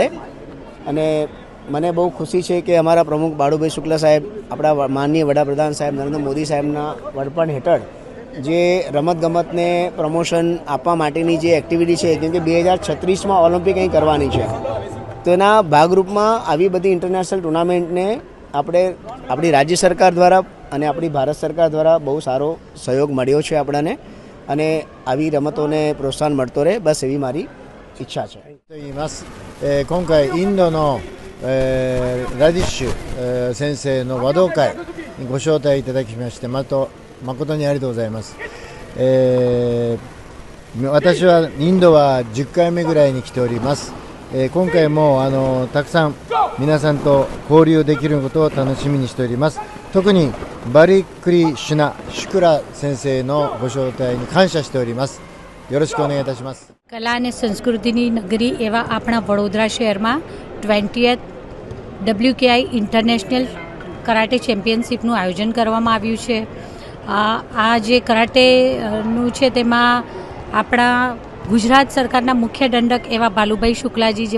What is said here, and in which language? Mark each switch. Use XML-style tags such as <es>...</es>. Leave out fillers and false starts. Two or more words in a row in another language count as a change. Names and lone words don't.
<gu>અને મને બહુ ખુશી છે કે અમારા પ્રમુખ બાળુભાઈ શુક્લ સાહેબ આપણા માનનીય વડાપ્રધાન સાહેબ નરેન્દ્ર મોદી સાહેબના વડપણ હેઠળ જે રમતગમતને પ્રમોશન આપવા માટેની જે એક્ટિવિટી છે, કેમ કે 2036માં ઓલિમ્પિક અહીં કરવાની છે, તો એના ભાગરૂપમાં આવી બધી ઇન્ટરનેશનલ ટુર્નામેન્ટને આપણે આપણી રાજ્ય સરકાર દ્વારા અને આપણી ભારત સરકાર દ્વારા બહુ સારો સહયોગ મળ્યો છે આપણને, અને આવી રમતોને પ્રોત્સાહન મળતો રહે, બસ એવી મારી ઈચ્છા છે।</gu> <ja>今回インドの、ラディッシュ、先生の和道会にご招待いただきまして誠にありがとうございます。私はインドは10回目ぐらいに来ております。今回もたくさん皆さんと交流できることを楽しみにしております。特にバリクリシュナ・シュクラ先生のご招待に感謝しております。よろしくお願いいたします。</ja> <gu>કલા અને સંસ્કૃતિની નગરી એવા આપણા વડોદરા શહેરમાં 20th WKI ઇન્ટરનેશનલ કરાટે ચેમ્પિયનશિપનું આયોજન કરવામાં આવ્યું છે. આ જે કરાટેનું છે તેમાં આપણા ગુજરાત સરકારના મુખ્ય દંડક એવા બાલુભાઈ શુક્લાજી જે</gu>